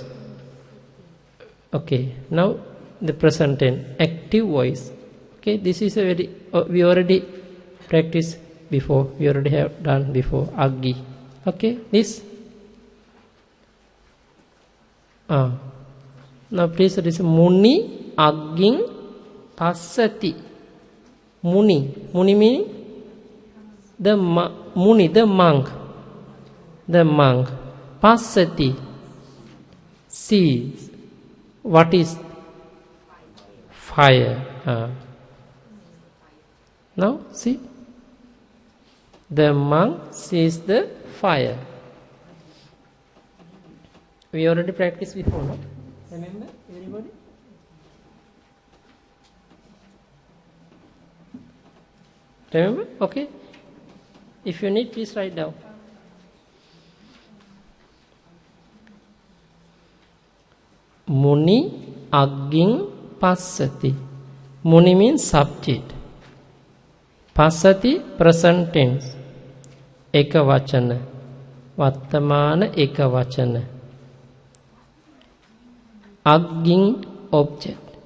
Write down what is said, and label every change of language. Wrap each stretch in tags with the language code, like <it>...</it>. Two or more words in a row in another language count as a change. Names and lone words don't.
<en>Okay, now the present tense, active voice. Okay, this is a very, we already practiced before, we already have done before, aggi. Okay, this. Now please listen,</en> <pi>muni agging passati.</pi> <en>Muni meaning the muni, the monk. Passati, sees. What is fire? Now see, the monk sees the fire. We already practiced before, no? Remember, everybody? Remember? Okay. If you need, please write down.</en> <pi>Muni agging passati.</pi> <en>Muni means subject. Passati, present tense.</en> <pi>Eka vachana. Vattamana eka vachana. Agging,</pi> <en>object.</en>